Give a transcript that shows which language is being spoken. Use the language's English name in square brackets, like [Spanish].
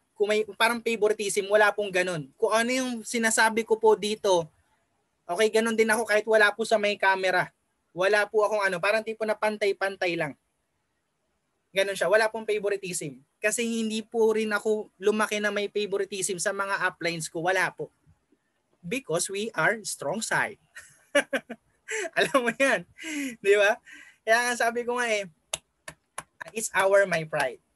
[Filipino] Kung may parang favoritism, wala pong ganun. Kung ano yung sinasabi ko po dito, okay, ganun din ako kahit wala po sa may camera. Wala po akong parang tipo na pantay-pantay lang. Ganun siya. Wala pong favoritism. Kasi hindi po rin ako lumaki na may favoritism sa mga uplines ko. Wala po. [English] Because we are strong side. [Filipino] Alam mo yan. Di ba? Kaya nga sabi ko nga [English] it's my pride.